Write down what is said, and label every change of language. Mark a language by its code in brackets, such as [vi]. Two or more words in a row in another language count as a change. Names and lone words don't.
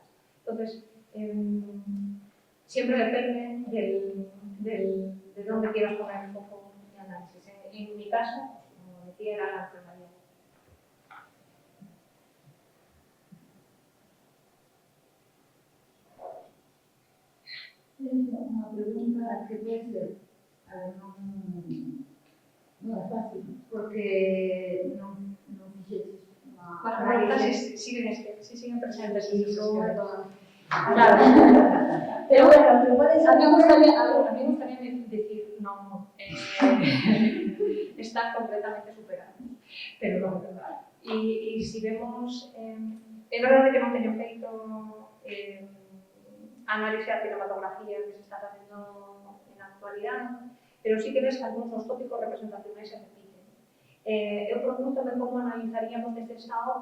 [es] Entonces, siempre depende de dónde quieras poner el foco de análisis. En mi caso, como decía, era la enfermería. Una pregunta que puede ser, [gl] non é fácil, porque non fixeches unha [es] Las preguntas siguen presentes y son de todas. Claro. Pero bueno, te puedes A mí me gustaría decir, no, están completamente superados, pero no, verdad. Y si vemos, es verdad que [gl] non teño feito análisis da cinematografía que se está facendo na actualidade, [es] pero sí que ves que [gl] algúns dos tópicos representacionais se repiten. Eu pregúntame como analizaríamos desde esta óptica